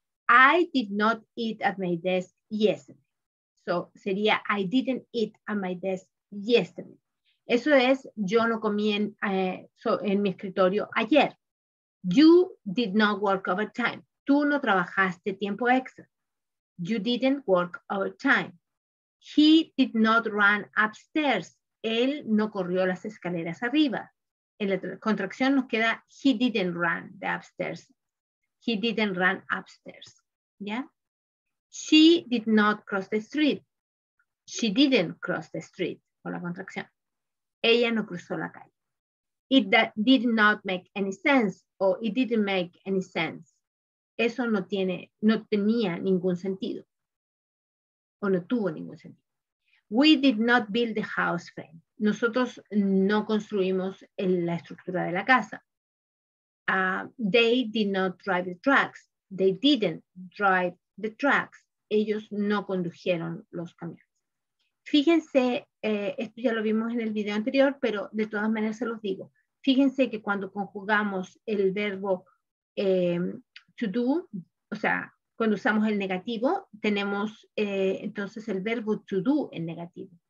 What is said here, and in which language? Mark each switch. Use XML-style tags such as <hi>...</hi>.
<en>I did not eat at my desk yesterday. So, sería I didn't eat at my desk yesterday.</en> <es>Eso es, yo no comí en mi escritorio ayer.</es> <en>You did not work overtime.</en> <es>Tú no trabajaste tiempo extra.</es> <en>You didn't work overtime. He did not run upstairs.</en> <es>Él no corrió las escaleras arriba. En la contracción nos queda</es> <en>he didn't run the upstairs. He didn't run upstairs.</en> <es>¿Ya?</es> <en>She did not cross the street. She didn't cross the street.</en> <es>Con la contracción. Ella no cruzó la calle.</es> <en>It did not make any sense. O it didn't make any sense.</en> <es>Eso no tenía ningún sentido. O no tuvo ningún sentido.</es> <en>We did not build the house frame.</en> <es>Nosotros no construimos la estructura de la casa.</es> <en>They did not drive the trucks. They didn't drive the trucks.</en> <es>Ellos no condujeron los camiones. Fíjense, esto ya lo vimos en el video anterior, pero de todas maneras se los digo. Fíjense que cuando conjugamos el verbo to do, o sea, cuando usamos el negativo, tenemos entonces el verbo to do en negativo.</es>